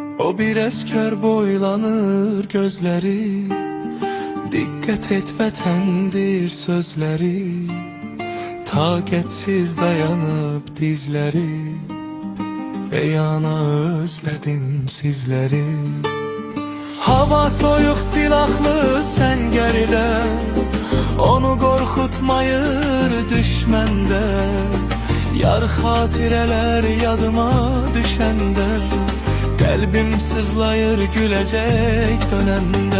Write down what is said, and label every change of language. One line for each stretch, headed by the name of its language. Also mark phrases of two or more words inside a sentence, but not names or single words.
Turkish: O bir esker boylanır gözleri, dikkat et vatandır sözleri. Taqetsiz dayanıp dizleri, ey ana özledim sizleri.
Azerbaijani: Hava soyuq silahlı səngərdə, onu qorxutmayır düşməndə. Yar xatirələr yadıma düşəndə, qəlbim sızlayır güləcək dönəndə.